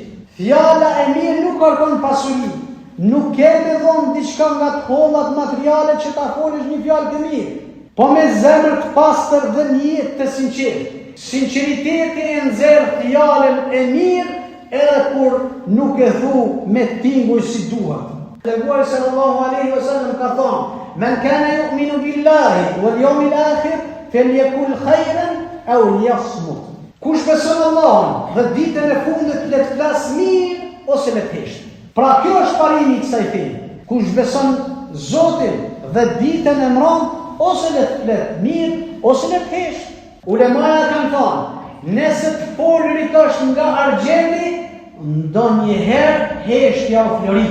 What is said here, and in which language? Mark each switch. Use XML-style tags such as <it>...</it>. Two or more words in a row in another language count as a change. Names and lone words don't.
<sq>Fjala e mirë nuk kërkon pasuri, nuk ke me dhonë diçka nga të hollat materiale që ta folësh një fjalë të mirë, po me zemër të pastër dhe një jetë të sinqertë. Sinqeriteti e nxjerr fjalën e mirë edhe kur nuk e thu me tinguj si duhet.</sq> <ar>Dërguari صلى الله عليه وسلم</ar> <sq>ka thonë:</sq> <ar>"من كان يؤمن بالله واليوم الآخر فليقل خيرا أو ليصمت."</ar> <sq>Kush beson Allahun dhe ditën e fundit le të flas mirë ose le të hesht. Pra kjo është parimi i kësaj feje. Kush beson Zotin dhe ditën e mbrëmjet ose le të flet mirë ose le të hesht. Ulemaja kanë thonë, nëse të folërit është nga argjendi, ndonjëherë heshtja u florit.</sq>